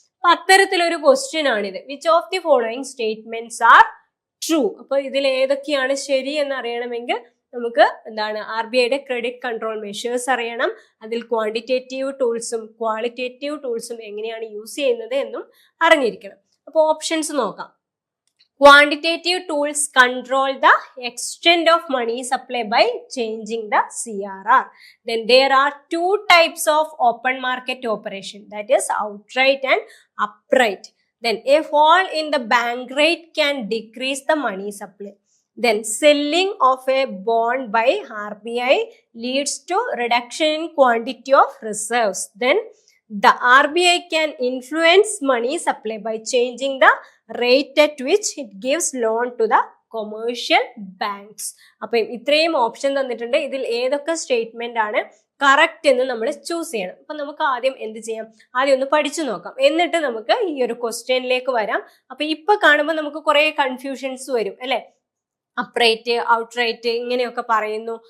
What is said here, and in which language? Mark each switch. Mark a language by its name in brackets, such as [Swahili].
[Malayalam] അപ്പൊ അത്തരത്തിലൊരു ക്വസ്റ്റ്യൻ ആണിത്. [English] Which of the following statements are true? [Malayalam] അപ്പൊ ഇതിൽ ഏതൊക്കെയാണ് ശരി എന്ന് അറിയണമെങ്കിൽ നമുക്ക് എന്താണ് RBIയുടെ ക്രെഡിറ്റ് കൺട്രോൾ മെഷേഴ്സ് അറിയണം. അതിൽ ക്വാണ്ടിറ്റേറ്റീവ് ടൂൾസും ക്വാളിറ്റേറ്റീവ് ടൂൾസും എങ്ങനെയാണ് യൂസ് ചെയ്യുന്നത് എന്നും അറിഞ്ഞിരിക്കണം. അപ്പോൾ ഓപ്ഷൻസ് നോക്കാം. [English] Quantitative tools control the extent of money supply by changing the CRR. Then there are two types of open market operation, that is outright and upright. Then a fall in the bank rate can decrease the money supply. Then selling of a bond by RBI leads to reduction in quantity of reserves. Then the RBI can influence money supply by changing the rate at which it gives loan to the commercial banks. [Malayalam] അപ്പൊ ഇത്രയും option തന്നിട്ടുണ്ട്. ഇതിൽ ഏതൊക്കെ statement ആണ് correct എന്ന് നമ്മൾ choose ചെയ്യണം. അപ്പൊ നമുക്ക് ആദ്യം എന്ത് ചെയ്യാം, ആദ്യം ഒന്ന് പഠിച്ചു നോക്കാം, എന്നിട്ട് നമുക്ക് ഈ ഒരു ക്വസ്റ്റ്യനിലേക്ക് വരാം. അപ്പൊ ഇപ്പൊ കാണുമ്പോൾ നമുക്ക് കുറെ കൺഫ്യൂഷൻസ് വരും അല്ലെ. അപ്രൈറ്റ്, ഔട്ട്റൈറ്റ് ഇങ്ങനെയൊക്കെ പറയുന്നു.